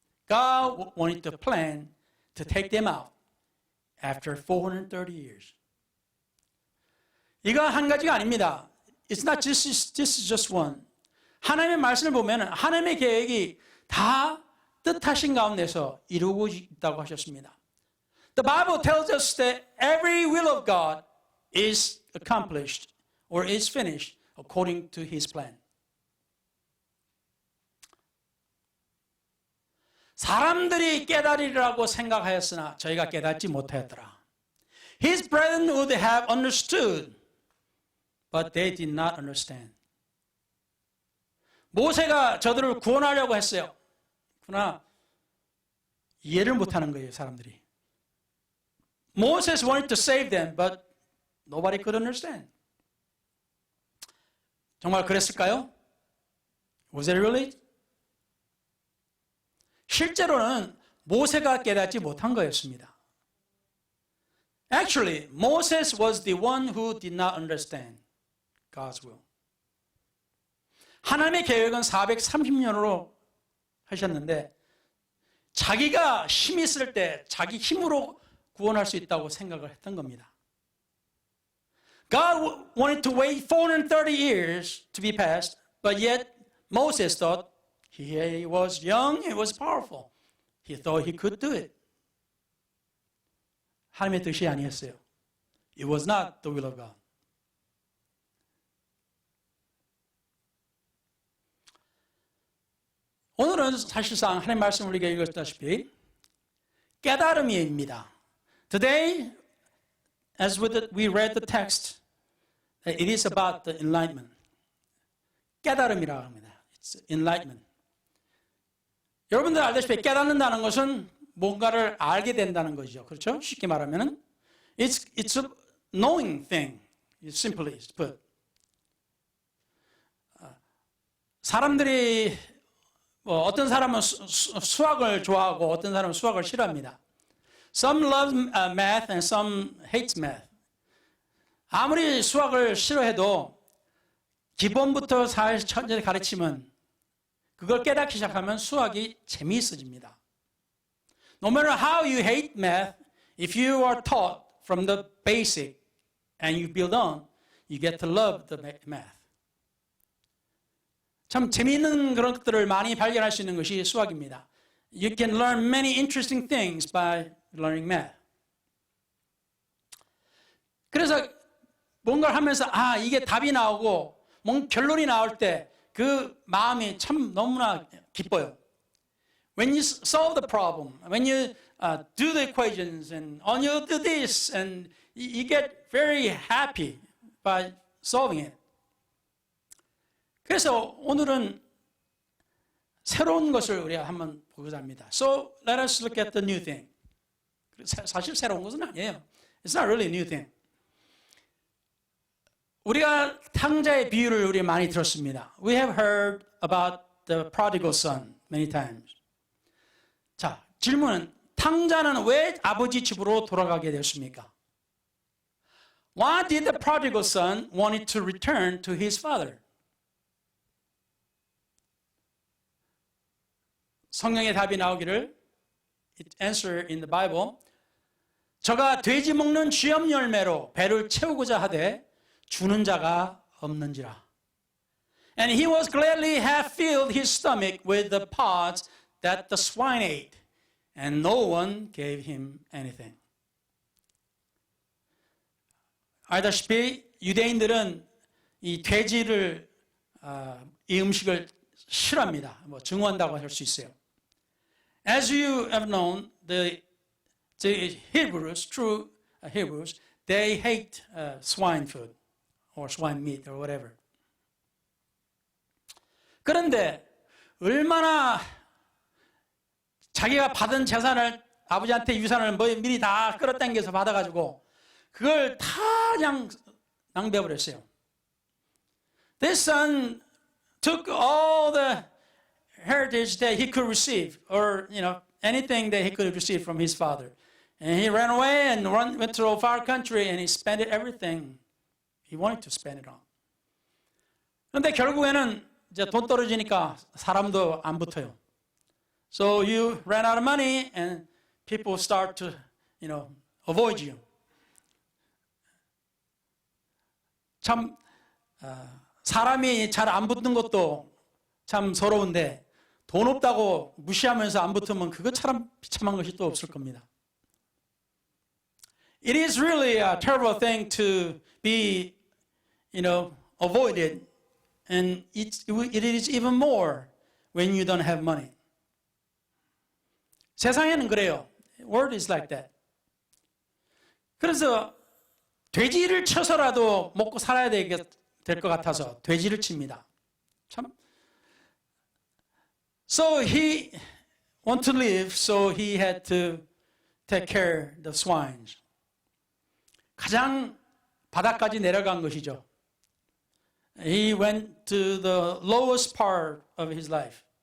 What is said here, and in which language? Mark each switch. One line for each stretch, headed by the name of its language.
English: God wanted to plan to take them out after 430 years.
Korean: 이거 한 가지가 아닙니다.
English: It's not just, this is just one.
Korean: 하나님의 말씀을 보면 하나님의 계획이 다 뜻하신 가운데서 이루고 있다고 하셨습니다.
English: The Bible tells us that every will of God is accomplished or is finished according to His plan.
Korean: 사람들이 깨달으리라고 생각하였으나 저희가 깨닫지 못하였더라.
English: His brethren would have understood, but they did not understand.
Korean: 모세가 저들을 구원하려고 했어요. 그러나 이해를 못하는 거예요, 사람들이.
English: Moses wanted to save them, but nobody could understand.
Korean: 정말 그랬을까요?
English: Was it really?
Korean: 실제로는 모세가 깨닫지 못한 거였습니다.
English: Actually, Moses was the one who did not understand God's will.
Korean: 하나님의 계획은 430년으로 하셨는데 자기가 힘이 있을 때 자기 힘으로 구원할 수 있다고 생각을 했던 겁니다.
English: God wanted to wait 430 years to be passed, but yet Moses thought he was young, he was powerful. He thought he could do it.
Korean: 하나님의 뜻이 아니었어요.
English: It was not the will of God.
Korean: 오늘은 사실상 하나님 말씀을 우리가 읽었다시피 깨달음입니다.
English: Today, as we read the text, it is about the enlightenment.
Korean: 깨달음이라고 합니다.
English: It's enlightenment.
Korean: 여러분들 알다시피 깨닫는다는 것은 뭔가를 알게 된다는 거죠. 그렇죠? 쉽게 말하면은
English: it's a knowing thing. It's simply put.
Korean: 사람들이 어떤 사람은 수학을 좋아하고 어떤 사람은 수학을 싫어합니다.
English: Some love math and some hate math.
Korean: 아무리 수학을 싫어해도 기본부터 천천히 가르치면 그걸 깨닫기 시작하면 수학이 재미있어집니다.
English: No matter how you hate math, if you are taught from the basic and you build on, you get to love the math.
Korean: 참 재미있는 그런 것들을 많이 발견할 수 있는 것이 수학입니다.
English: You can learn many interesting things by learning math.
Korean: 그래서 뭔가를 하면서 이게 답이 나오고 뭔 결론이 나올 때 그 마음이 참 너무나 기뻐요.
English: When you solve the problem, when you do the equations and when you do this, and you get very happy by solving it.
Korean: 그래서 오늘은 새로운 것을 우리가 한번 보고자 합니다.
English: So let us look at the new thing.
Korean: 사실 새로운 것은 아니에요.
English: It's not really a new thing.
Korean: 우리가 탕자의 비유를 우리 많이 들었습니다.
English: We have heard about the prodigal son many times.
Korean: 자, 질문은 탕자는 왜 아버지 집으로 돌아가게 되었습니까?
English: Why did the prodigal son want to return to his father?
Korean: 성경의 답이 나오기를
English: answer in the Bible.
Korean: 저가 돼지 먹는 쥐염 열매로 배를 채우고자 하되 주는 자가 없는지라.
English: And he was gladly have filled his stomach with the pods that the swine ate, and no one gave him anything.
Korean: 알다시피 유대인들은 이 돼지를 이 음식을 싫어합니다. 증오한다고 할 수 있어요.
English: As you have known, the Hebrews, true Hebrews, they hate swine food or swine meat or whatever.
Korean: 그런데 얼마나 자기가 받은 재산을 아버지한테 유산을 미리 다 끌어당겨서 받아가지고 그걸 다 그냥 낭비해버렸어요.
English: This son took all the heritage that he could receive, or anything that he could receive from his father, And he ran away and went to a far country and he spent everything he wanted to spend it on.
Korean: 그런데 결국에는 이제 돈 떨어지니까 사람도 안 붙어요.
English: So you ran out of money and people start to, avoid you.
Korean: 참 사람이 잘 안 붙는 것도 참 서러운데 돈 없다고 무시하면서 안 붙으면 그거 참 비참한 것이 또 없을 겁니다.
English: It is really a terrible thing to be, avoided, and it is even more when you don't have money.
Korean: 세상에는 그래요.
English: World is like that.
Korean: 그래서 돼지를 쳐서라도 먹고 살아야 될 것 같아서 돼지를 칩니다. 참.
English: So he wanted to live, so he had to take care of the swines.
Korean: 가장 바닥까지 내려간 것이죠.
English: He went to the lowest part of his life.